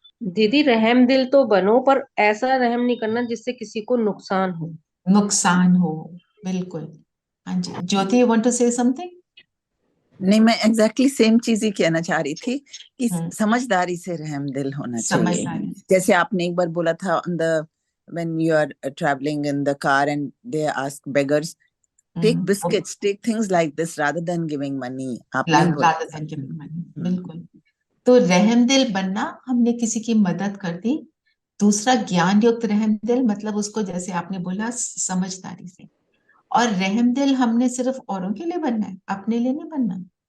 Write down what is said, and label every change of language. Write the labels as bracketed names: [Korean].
[Hindi] दीदी रहम दिल तो बनो, पर ऐसा रहम नहीं करना जिससे किसी को नुकसान हो। नुकसान हो, बिल्कुल। हाँ जी, [English] Jyoti, you want to say something? [Hindi] नहीं, मैं एग्जैक्टली सेम चीज ही कहना चाह रही थी कि समझदारी से रहमदिल होना चाहिए। समझदारी। जैसे आपने एक बार बोला था [English] On the when you are traveling in the car and they ask beggars, take biscuits, take things like this rather than giving money. [Hindi] आपने ही बोला था। बिल्कुल। तो रहमदिल बनना, हमने किसी की मदद कर दी। दूसरा, ज्ञान युक्त रहमदिल, मतलब उसको जैसे आपने बोला समझदारी से। और रहमदिल हमने सिर्फ औरों के लिए बनना है, अपने लिए नहीं बनना।